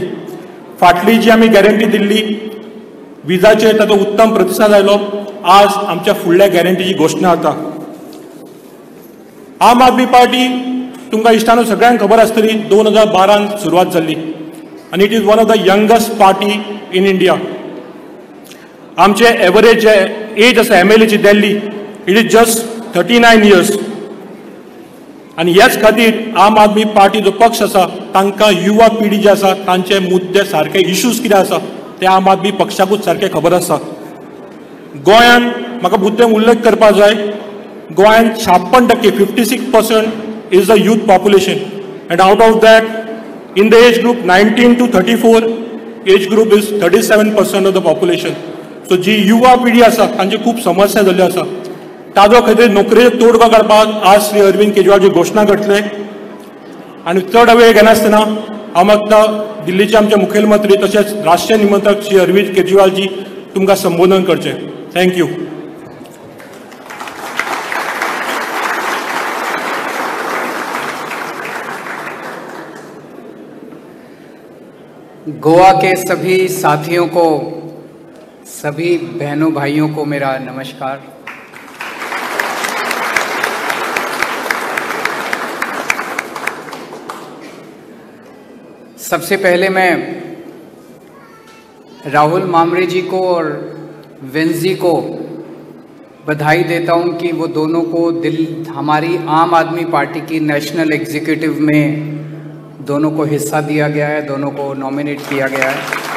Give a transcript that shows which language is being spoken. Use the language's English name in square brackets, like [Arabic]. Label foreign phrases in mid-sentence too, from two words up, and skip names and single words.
[Konkani] फाटली जी आमी गॅरंटी दिल्ली विजाचेर ताचो उत्तम प्रतिसाद आयलो. आज आमच्या फुडल्या गॅरंटीची घोशणा जाता. आम आदमी पार्टी तुमकां इश्टानो सगळ्यांक खबर आसतली 2012 सुरवात जाल्ली आनी [English] it is one of the youngest party in India. [Konkani] आमचे एवरेज जे एज आसा MLA ची दिल्ली [English] it is just 39 years. [Konkani] आनी ह्याच खातीर आम आदमी पार्टी जो पक्ष आसा तांकां युवा पिढी जी आसा तांचे मुद्दे सारके इश्यूज कितें आसा ते आम आदमी पक्षाकूच सारके खबर आसा. गोंयांत म्हाका मुद्देम उल्लेख करपा जाय, गोंयांत [English] 56% 56% is the youth population and out of that in the age group 19 to 34 age group is 37% of the population. [Konkani] सो जी युवा पिढी आसा तांची खूब समस्या जाल्ल्यो आसा. ताजो खातीर नोकरेचो तोडगो काडपाक आज श्री अरविंद केजरीवालची घोशणा करतले. आनी चड वेळ घेनासतना हांव मागता दिल्लीचे आमचे मुखेलमंत्री तशेंच राष्ट्रीय निमंत्रक श्री अरविंद केजरीवालजी तुमकां संबोधन करचें. थँक्यू. [Hindi] गोवा के सभी साथियों को, सभी बहनों भाइयों को मेरा नमस्कार. सबसे पहले मैं राहुल मामरे जी को और वेंजी को बधाई देता हूं कि वो दोनों को हमारी आम आदमी पार्टी की [English] national executive [Hindi] में दोनों को हिस्सा दिया गया है, दोनों को नॉमिनेट किया गया है.